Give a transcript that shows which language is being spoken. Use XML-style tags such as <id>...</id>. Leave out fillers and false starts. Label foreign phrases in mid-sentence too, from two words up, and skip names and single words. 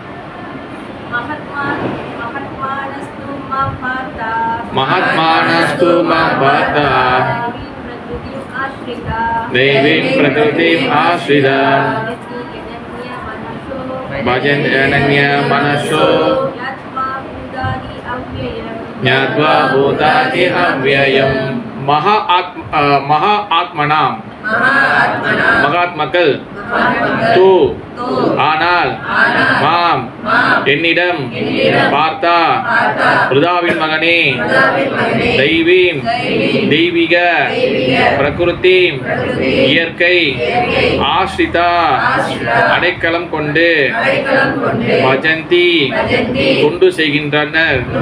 <sa>महात्मानस्तु मां पार्थ दैवीं प्रकृतिम् आश्रिता भजन् अनन्या मनसो ज्ञात्वा भूतादि अव्ययम्.</sa> <ta>மகாத்மனாம் மகாத்மக்கள் தூ ஆனால் மாம் என்னிடம் பார்த்தா ருதாவின் மகனே தெய்வீம் தெய்வீக பிரகிருதி இயற்கை ஆஸ்ரிதா அடைக்கலம் கொண்டு பஜந்தி கொண்டு செய்கின்றனர்</ta>